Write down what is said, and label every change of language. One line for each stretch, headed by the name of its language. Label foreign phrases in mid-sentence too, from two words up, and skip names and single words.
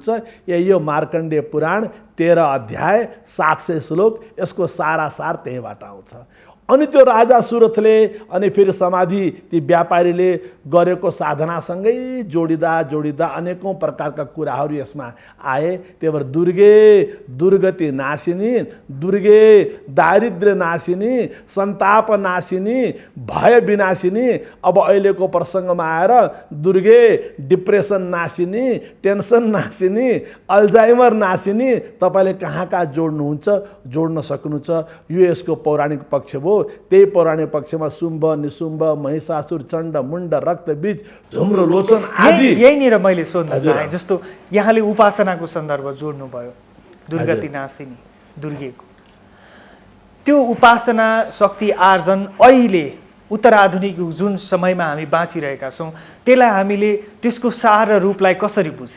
Nepali: यही यो मार्कण्डेय पुराण 13 अध्याय 700 श्लोक, यसको सारा सार त्यहीबाट आउँछ। अनि त्यो राजा सुरथले अनि फेरि समाधि ती व्यापारीले गरेको साधनासँगै जोडिँदा अनेकौं प्रकारका कुराहरू यसमा आए। त्यही भएर
Sanskrit: दुर्गे दुर्गति नाशिनी, दुर्गे दारिद्र्य नाशिनी, सन्ताप नाशिनी, भय विनाशिनी।
Nepali: अब अहिलेको प्रसङ्गमा आएर दुर्गे डिप्रेसन नाशिनी, टेन्सन नाशिनी, अल्जाइमर नाशिनी, तपाईँले कहाँ जोड्नुहुन्छ, जोड्न सक्नुहुन्छ। यो यसको पौराणिक पक्ष भयो। त्यही पौराणिक पक्षमा शुम्भ, निशुम्भ, महिषासुर, चण्ड, मुण्ड, रक्तबीज, झुम्रो लोचन आदि। यहीँनिर मैले सोध्न चाहे, जस्तो यहाँले उपासनाको सन्दर्भ जोड्नुभयो, दुर्गति नाशिनी दुर्गेको, त्यो उपासना शक्ति आर्जन अहिले उत्तराधुनिक जुन समयमा हामी बाँचिरहेका छौँ, त्यसलाई हामीले त्यसको सार रूपलाई कसरी बुझ्ने?